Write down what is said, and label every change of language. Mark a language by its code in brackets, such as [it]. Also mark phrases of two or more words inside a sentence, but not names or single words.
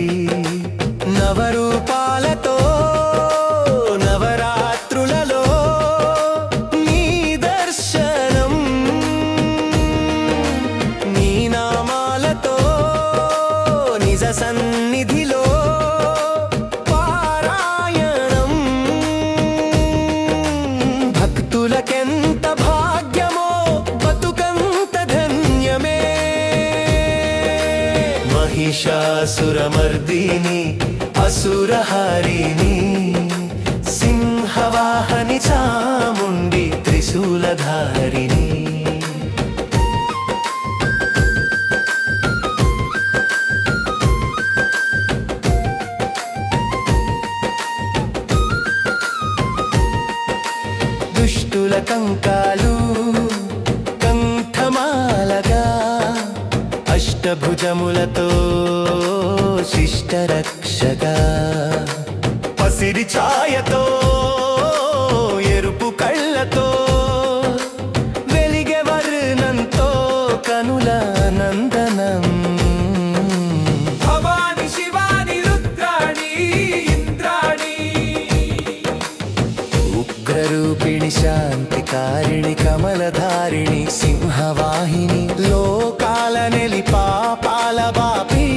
[te] నవరూపాలతో నవరాత్రులలో నీ దర్శనం నీ నామాలతో నిజ సన్నిధిలో పారాయణం భక్తులకెంత భాగ్యమో బతుకంత ధన్యమే [sa] महिषासुरमर्दिनी असुरहरिणी सिंहवाहनि चामुण्डी त्रिशूलधारिणी [te] దుష్టుల కంకాలు కంఠమాలగా అష్టభుజములతో శిష్టరక్షగా పసిరి ఛాయతో ఎరుపు కళ్ళతో వెలిగే వర్ణంతో కనుల నందనం [sa] भवानी शिवानी रुद्राणी इंद्राणी [te] ఉగ్రరూపిణి శాంతికారిణి కమలధారిణి సింహవాహిని లోకాల నెలి పాపాల బాప